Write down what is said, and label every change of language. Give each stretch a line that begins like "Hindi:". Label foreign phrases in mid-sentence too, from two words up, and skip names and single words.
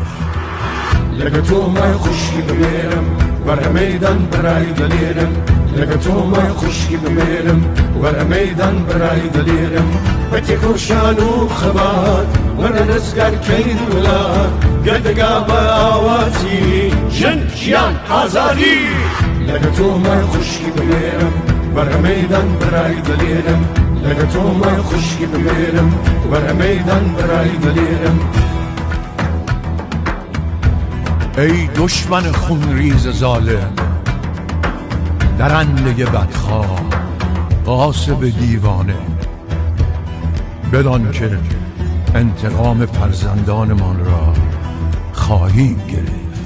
Central Kurdish: لەگە تۆ مای خوشکی بمێرم وەرە مەیدان بەرای دەلێرم لەگە تۆ مای خوشکی بمێرم وەرە مەیدان بەرای دەلێرم بە تێکۆشان و خەبات وەرە دەستگارکەین وڵات گەردەگا بە ئاواتی ژن ژیان ئازادی لەگە تۆ مای خوشکی بمێرم وەرە مەیدان بەرای دەلێرم لەگە تۆ مای خوشکی بمێرم وەرە مەیدان بەرای دەلێرم
Persian: ای دشمن خونریز ظالم درنده بدخواه غاصب دیوانه بدان که انتقام فرزندانمان را خواهیم گرفت.